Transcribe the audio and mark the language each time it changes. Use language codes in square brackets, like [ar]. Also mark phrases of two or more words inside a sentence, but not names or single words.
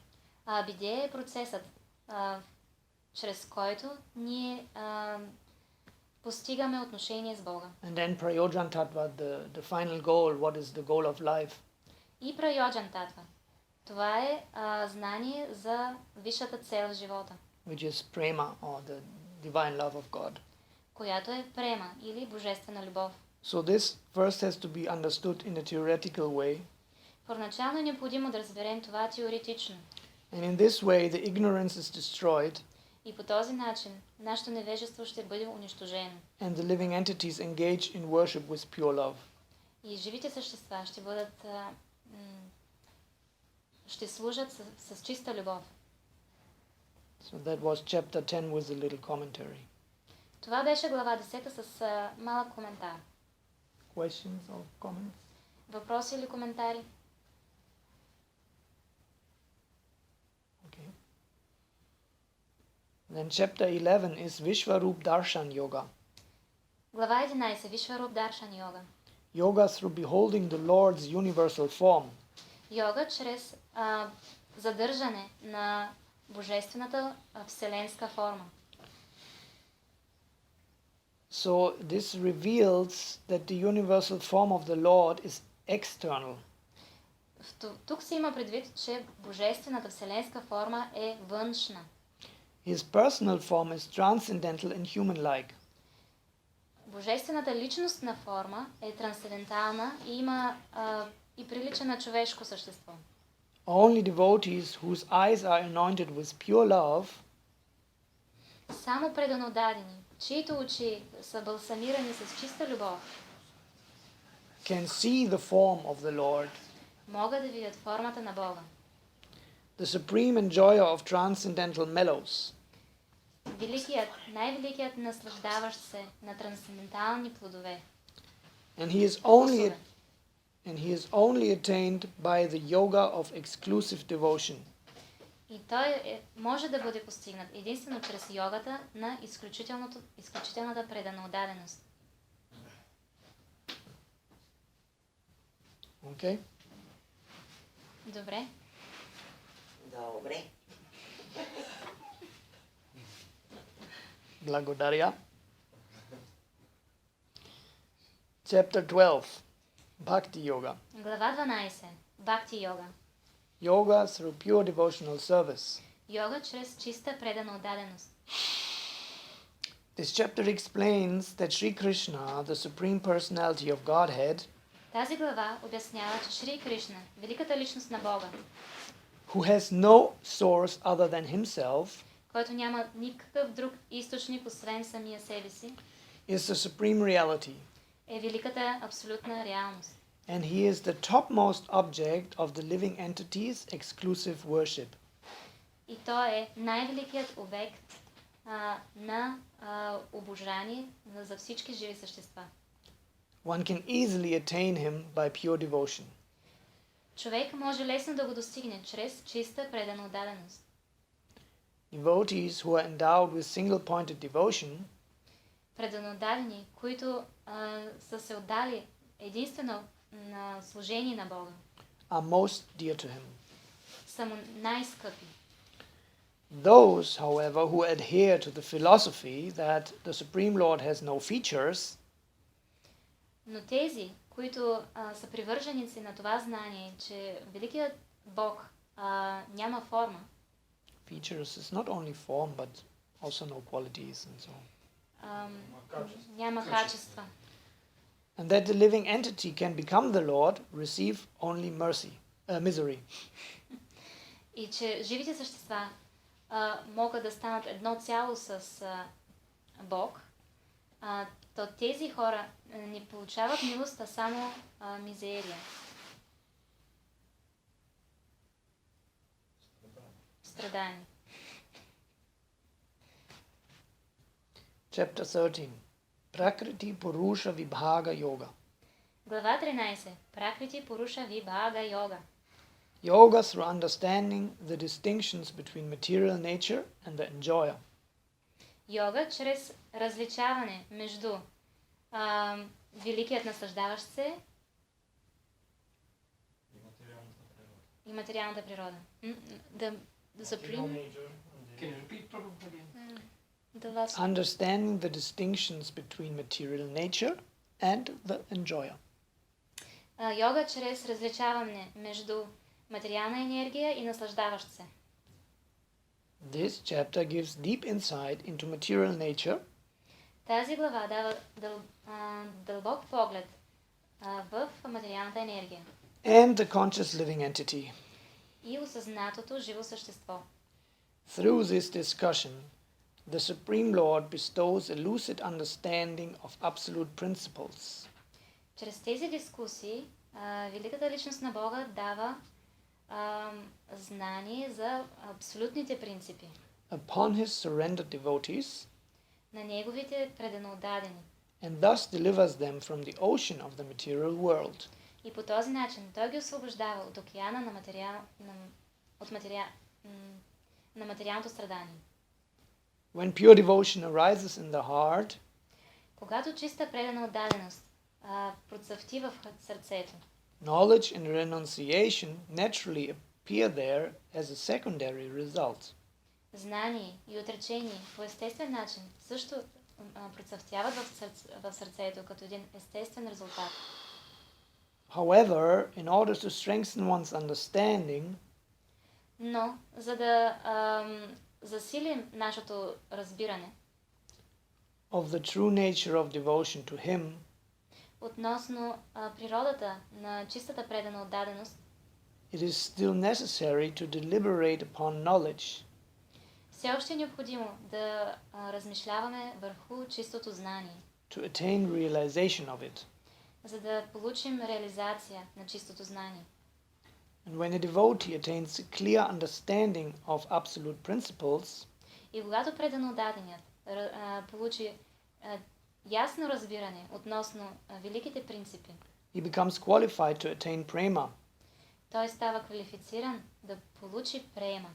[bg] А абидея е процесът, чрез който ние постигаме отношение с Бога. [en] And then Prayojan Tattva, the final goal, what is the goal of life? [bg] И прайоджан татва. Това е знание за висшата цел в живота, [en] Which is prema, or the divine love of God. [bg] която е према или божествена любов. [en] So this first has to be understood in a theoretical way. [bg] Първоначално е необходимо да разберем това теоретично. [en] And in this way the ignorance is destroyed [bg] И по този начин нашето невежество ще бъде унищожено. [en] and the living entities engage in worship with pure love. [bg] И живите същества ще бъдат ще служат с чиста любов. [en] So that was chapter 10 with a little commentary. [bg] Това беше глава 10 с малък коментар. [en] Questions or comments? [bg] Въпроси или коментари? [en] Okay. Then chapter 11 is Vishwarup Darshan Yoga. [bg] Глава 11. Вишваруп Даршан йога. [en] Yoga through beholding the Lord's universal form. [bg] Йога чрез задържане на божествената вселенска форма. [en] So this reveals that the universal form of the Lord is external. [bg] Тук се има предвид, че божествената вселенска форма е външна. [en] His personal form is transcendental and human-like. [bg] Божествената личностна форма е трансцендентална и има и прилича на човешко същество. [en] Only devotees whose eyes are anointed with pure love [bg] Само преданодадени, чието очи са балсамирани с чиста любов, [en] can see the form of the Lord, [bg] могат да видят формата на Бога. [en] the supreme enjoyer of transcendental mellows. [bg] Най-великият наслаждаващ се на трансцендентални плодове. [en] And he is only attained by the yoga of exclusive devotion. [bg] И той може да бъде постигнат единствено чрез йогата на изключителната преданодаденост. [en] Okay? [bg] Добре. Добре. Благодаря. [en] Chapter 12. Bhakti-yoga. [bg] Глава 12. Bhakti-yoga. [en] Yoga through pure devotional service. [bg] Йога чрез чиста преданодаденост. [en] This chapter explains that Sri Krishna, the Supreme Personality of Godhead, [bg] Тази глава обяснява, че Шри Кришна, великата личност на Бога, [en] who has no source other than himself, [bg] който няма никакъв друг източник, освен самия себе си, [en] is the supreme reality. [bg] е великата абсолютна реалност. [en] And he is the topmost object of the living entity's exclusive worship. [bg] И той е най-великият обект на обожание за всички живи същества. [en] One can easily attain him by pure devotion. [bg] Човек може лесно да го достигне чрез чиста предана отдаденост. [en] Devotees who are endowed with single-pointed devotion [bg] Преданодадени, които са се отдали единствено на служение на Бога, [en] are most dear to him. [bg] са му най-скъпи. [en] Those, however, who adhere to the philosophy that the Supreme Lord has no features, [bg] Но тези, които са привърженици на това знание, че Великият Бог няма форма, [en] features is not only form but also no qualities and so on. [bg] няма качества, [en] And that the living entity can become the Lord, receive only misery. [bg] и че живите същества могат да станат едно цяло с Бог, то тези хора не получават милост, а само мизерия. Страдание. [en] Chapter 13. Prakriti Purusha Vibhaga Yoga. [bg] Глава 13. Пракрити Пуруша Вибхага Йога. [en] Yoga through understanding the distinctions between material nature and the enjoyer. [bg] Йога чрез различаване между великият наслаждаващ се и материалната природа. [en] The supreme. Can you repeat Prabhu again? The last. Understanding the distinctions between material nature and the enjoyer. [bg] Йога чрез различаване между материална енергия и наслаждаващ се. [en] This chapter gives deep insight into material nature [bg] Тази глава дава дълбок поглед в материалната енергия [en] and the conscious living entity. [bg] и осъзнатото живо същество. [en] Through this discussion, the Supreme Lord bestows a lucid understanding of absolute principles. [bg] Чрез тези дискусии Великата личност на Бога дава знание за абсолютните принципи [en] Upon his surrendered devotees, [bg] на неговите преданодадени. [en] and thus delivers them from the ocean of the material world. [bg] И по този начин той ги освобождава от океана на материалното страдание. [en] When pure devotion arises in the heart, [bg] Когато чиста предана отдаденост процъфти в сърцето, [en] knowledge and renunciation naturally appear there as a secondary result. [bg] знание и отречение по естествен начин също процъфтяват в сърцето като един естествен резултат. [en] However, in order to strengthen one's understanding, [bg] Но, за да засилим нашето разбиране [en] of the true nature of devotion to him, [bg] относно природата на чистата предана отдаденост, [en] it is still necessary to deliberate upon knowledge, [bg] все още е необходимо да размишляваме върху чистото знание, [en] to attain realization of it. [bg] за да получим реализация на чистото знание. [en] And when a devotee attains a clear understanding of absolute principles, [bg] И когато преданодаденият получи ясно разбиране относно великите принципи, [en] he becomes qualified to attain prema, [bg] той става квалифициран да получи приема